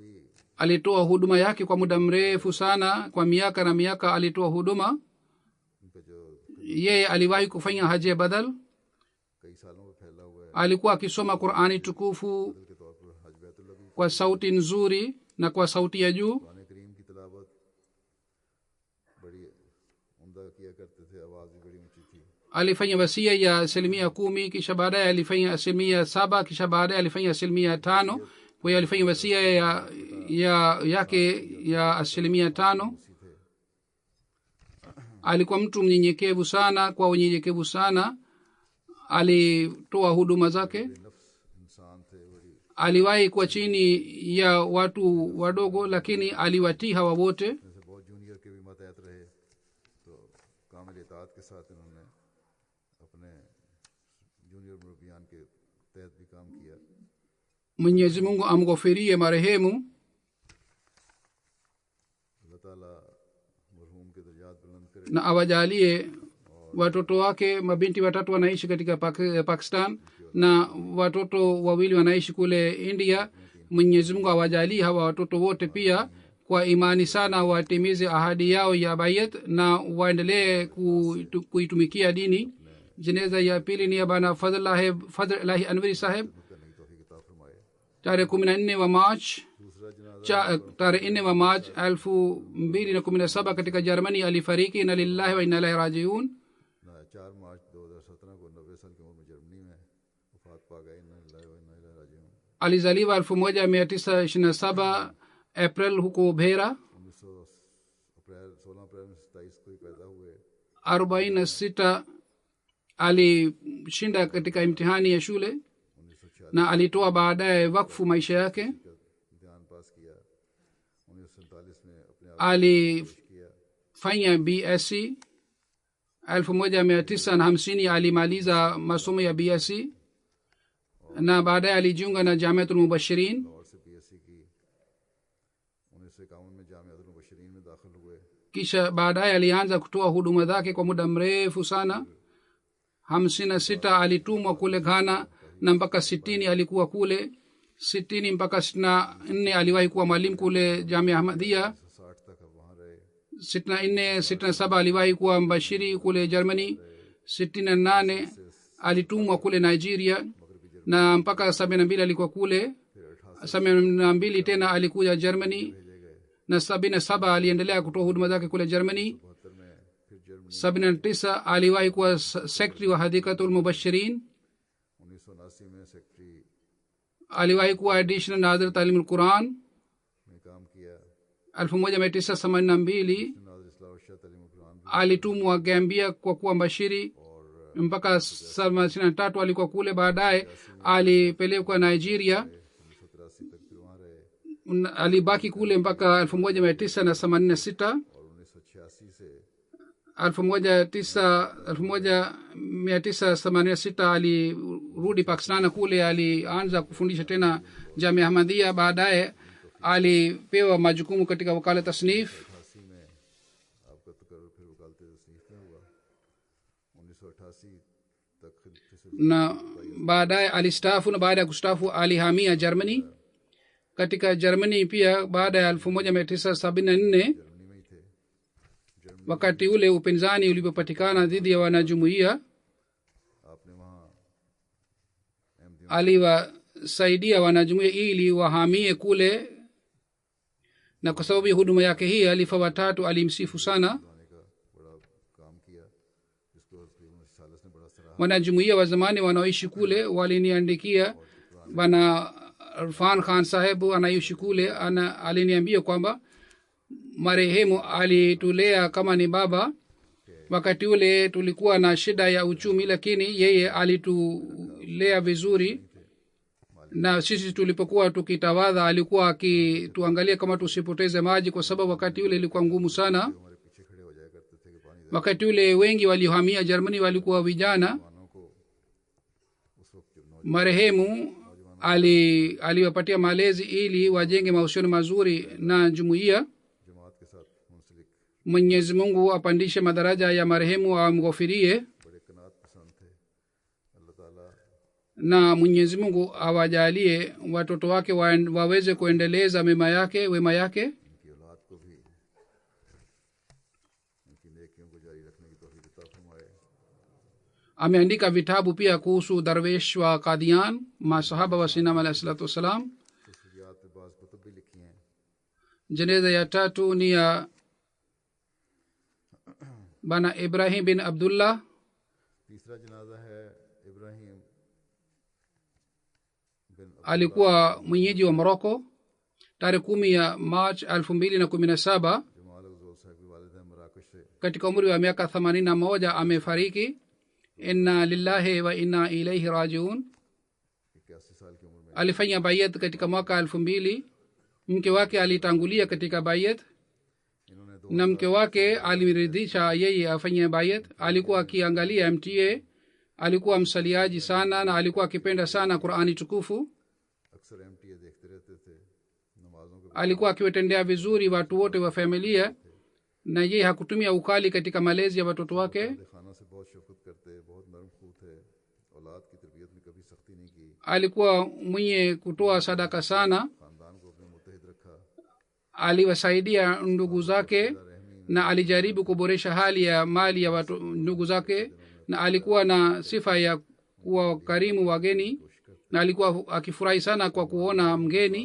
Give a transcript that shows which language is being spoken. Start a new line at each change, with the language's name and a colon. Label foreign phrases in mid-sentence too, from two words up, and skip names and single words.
Swahili: alitoa huduma yake kwa muda mrefu sana kwa miaka na miaka alitoa huduma
Urdu: ان کا جو
Swahili: yeye aliwahi kufanya haji ya badal
Urdu: کئی سالوں میں پھیلا ہوا ہے
Swahili: alikuwa akisoma qurani tukufu
Urdu: کے طور پر حج بیت اللہ بھی
Swahili: kwa sauti nzuri na kwa sauti ya juu
Urdu: قرآن کریم کی تلاوت بڑی عمدہ کیا کرتے تھے آواز بھی بڑی اونچی تھی
Swahili: alifanya wasia ya asilimia 10 kisha baadaye alifanya asilimia 7 kisha baadaye alifanya asilimia 5 kwa hiyo alifanya wasia yake ya asilimia 5 alikuwa mtu mnyenyekevu sana kwa unyenyekevu sana alitoa huduma zake
Urdu: نفس انسان تھے بڑی
Swahili: aliwahi kuwa chini ya watu wadogo lakini aliwatii hawa wote
Urdu: جیسے بہت جونیئر کے بھی ماتحت رہے تو کامل اطاعت کے ساتھ انہوں نے اپنے جونیئر مربیان کے تحت بھی کام کیا
Swahili: mwenyezi mungu amghofirie marehemu
Urdu: اللہ تعالیٰ مرحوم کے درجات بلند کرے
Swahili: na awajalie watoto wake mabinti watatu wanaishi katika pakistan na watoto wawili wanaishi kule india mwenyezi mungu awajalie hawa watoto wote pia kwa imani sana watimize ahadi yao ya bayat na waendelee kuitumikia dini jeneza ya pili ni ya bana fadhlahi anwari saheb
Urdu: کرنے کی توفیق عطا فرمائے
Swahili: tarehe 14 wa march
Urdu: دوسرا جنازہ
Swahili: tarehe 4 wa march 2017 katika germany alifariki na
Arabic: لله وإنا إليه راجعون
Urdu: 4 مارچ 2017 کو 90 سال کی عمر میں جرمنی میں وفات پا گئے
Arabic: إنا لله وإنا إليه راجعون
Swahili: alizaliwa 1927 april huko bhera
Urdu: 16 اپریل میں 27 کو ہی پیدا ہوئے
Swahili: 46 alishinda katika imtihani ya shule 1946 na alitoa baadaye wakfu maisha yake
Urdu: کا امتحان پاس کیا 1947 میں اپنے آپ
Swahili: alifanya
Urdu: کیا
Swahili: bsc 1950 alimaliza masomo ya bsc na baadaye alijiunga na jamiatul mubashirin
Urdu: اور سے بی ایس سی کی 1951 میں جامعۃ المبشرین میں داخل ہوئے
Swahili: kisha baadaye alianza kutoa huduma zake kwa muda mrefu sana 56 alitumwa kule ghana na mpaka 60 alikuwa kule 60 mpaka 64 aliwahi kuwa mwalimu kule jamia ahmadia
Urdu: 60 تک اب وہاں رہے
Swahili: 64 67 aliwahi kuwa mbashiri kule germany 68 alitumwa kule nigeria na mpaka 72 alikuwa kule 72 tena alikuja germany na 77 aliendelea kutoa huduma zake kule germany
Urdu: 72 میں پھر جرمنی
Swahili: 79 aliwahi kuwa sekretari wa hadikatul mubashirin
Urdu: 1979 میں سیکرٹری
Swahili: aliwahi kuwa additional nadhir talimul quran
Urdu: میں کام کیا 1982 ناظر اصلاح اور شاہ تعلیم قرآن بھی
Swahili: alitumwa gambia kwa kuwa mbashiri
Urdu: اور
Swahili: mpaka 73 alikuwa kule baadaye alipelekwa nigeria
Urdu: 1983 تک پھر وہاں رہے
Swahili: alibaki kule mpaka 1986
Urdu: اور 1986 سے
Swahili: 1986 alirudi Pakistan. Kule alianza kufundisha tena Jamia Ahmadiyya. Baadaye alipewa majukumu katika wakala tasnif.
Urdu: 88 میں آپ کا تقرر پھر وکالت تصنیف میں ہوا. 1988 تک
Swahili: na baadaye alistaafu, na baada ya kustaafu alihamia Germany. Katika Germany pia baada ya 1974 wakati ule upinzani ulipopatikana dhidi ya wanajumuiya,
Urdu: آپ نے وہاں
Swahili: aliwasaidia wanajumuiya ili wahamie kule, na kwa sababu ya huduma yake hii halifa watatu alimsifu sana.
Urdu: آنے کا بڑا کام کیا جس کو ثالث نے بڑا سراہا.
Swahili: Wanajumuiya wa zamani wanaoishi kule waliniandikia, bana Irfan Khan sahebu anaishi kule, aliniambia kwamba marehemu alitulea kama ni baba. Wakati ule tulikuwa na shida ya uchumi, lakini yeye alitulea vizuri, na sisi tulipokuwa tukitawadha alikuwa akituangalia kama tusipoteze maji, kwa sababu wakati ule ilikuwa ngumu sana.
Urdu: ہمارے پیچھے کھڑے ہو جایا کرتے تھے کہ پانی
Swahili: Wakati ule wengi waliohamia Germany walikuwa vijana.
Urdu: جوانوں کو اس وقت جو
Swahili: Marehemu aliwapatia malezi ili wajenge mahusiano mazuri na jumuiya.
Urdu: جماعت کے ساتھ منسلک
Swahili: Mwenyezi Mungu apandishe madaraja ya marehemu, amghofirie,
Urdu: بڑے قناعت پسند تھے۔ اللہ تعالیٰ
Swahili: na Mwenyezi Mungu awajalie watoto wake waweze kuendeleza wema yake.
Urdu: ان کی اولاد کو بھی ان کی نیکیوں کو جاری رکھنے کی توفیق عطا فرمائے.
Swahili: Ameandika vitabu pia kuhusu darwesh wa Qadian, masahaba wa Sinam
Arabic: عليه الصلاة والسلام.
Urdu: خصوصیات پہ بعض کتب بھی لکھی ہیں.
Swahili: Jeneza ya tatu ni ya bana Ibrahim bin Abdullah.
Urdu: تیسرا جنازہ ہے ابراہیم بن
Swahili: Alikuwa mwenyeji wa Morocco. Tarehe 10 ya March 2017
Urdu: جمال افضل صاحب کے والد ہیں مراکش سے.
Swahili: katika umri wa miaka 81 amefariki.
Arabic: إنا لله وإنا إليه راجعون.
Urdu: 81 سال کی عمر میں
Swahili: Alifanya bayat katika mwaka 2000. Mke wake alitangulia katika bayat,
Urdu: انہوں نے دو
Swahili: na mke wake alimridhisha yeye afanye bayat. Alikuwa akiangalia MTA, alikuwa msaliaji sana, na alikuwa akipenda sana Qur'ani tukufu.
Urdu: اکثر MTA دیکھتے رہتے تھے۔ نمازوں کے
Swahili: Alikuwa akiwatendea vizuri watu wote wa familia, na yeye hakutumia ukali katika malezi ya watoto wake.
Urdu: بعد خانہ سے بہت شفقت کرتے، بہت نرم خو تھے۔ اولاد کی تربیت میں کبھی سختی نہیں کی.
Swahili: Alikuwa mwenye kutoa sadaka sana.
Urdu: خاندان کو اپنے متحد رکھا.
Swahili: Aliwasaidia ndugu zake, na alijaribu kuboresha hali ya mali ya ndugu zake, na alikuwa na sifa ya kuwa karimu wageni, na alikuwa akifurahi sana kwa kuona mgeni.